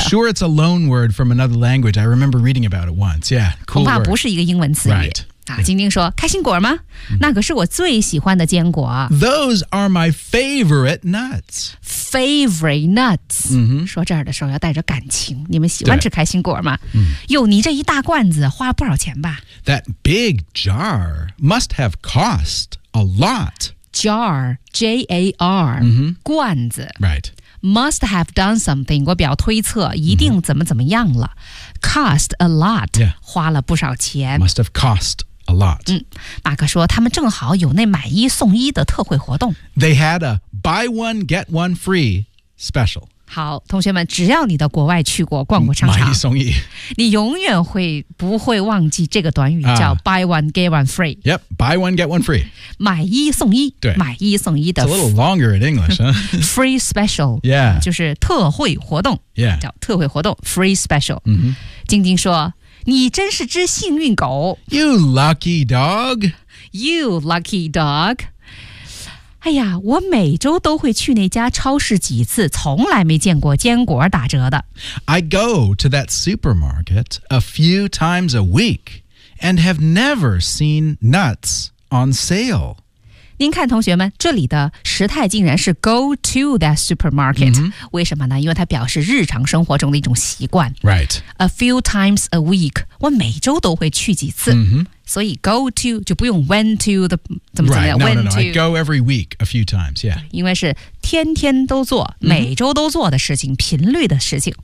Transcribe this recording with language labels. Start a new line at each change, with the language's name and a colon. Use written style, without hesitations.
English: I'm sure it's a loan word from another language. I remember reading about it once. Yeah, cool
Chinese: 恐怕不是一个英文词语、
English: right.
Chinese: 啊、晶晶说开心果吗、嗯、那可是我最喜欢的坚果
English: Those are my favorite nuts Favorite nuts、嗯、
Chinese: 说这儿的时候要带着感情你们喜欢吃开心果吗、嗯、哟你这一大罐子花了不少钱吧
English: That big jar must have cost a lot Jar J-A-R、嗯、
Chinese: 罐子
English: Right Must have done something
Chinese: 我比较推测一定怎么怎么样了、
English: 嗯、Cost a lot、 yeah.
Chinese: 花了不少钱
English: Must have costA lot.
Chinese: 嗯，马克说他们正好有那买一送一的特惠活动。
English: They had a buy one get one free special.
Chinese: 好，同学们，只要你到国外去过逛过商场，买一送一，你永远会不会忘记这个短语叫
English: buy one get one free. Yep, buy one get one free.
Chinese: 买一送一，对，买一送一的。
English: It's a little longer in English, huh? free special. Yeah,
Chinese: 就是特惠活动。
English: Yeah,
Chinese: 叫特惠活动
English: free special. 嗯哼，
Chinese: 晶晶说。你真是只幸运狗
English: You lucky dog You lucky dog
Chinese: 哎呀我每周都会去那家超市几次从来没见过坚果打折的
English: I go to that supermarket a few times a week and have never seen nuts on sale
Chinese: 您看同学们这里的时态竟然是
English: go to that supermarket、 mm-hmm.
Chinese: 为什么呢因为它表示日常生活中的一种习惯
English: Right A few times a week
Chinese: 我每周都会去几次、 mm-hmm. 所以 go to 就不用 when to 的怎么怎么样
English: Right, no, when no, no, to, I go every week a few times, yeah
Chinese: 因为是天天都做每周都做的事情、mm-hmm. 频率的事情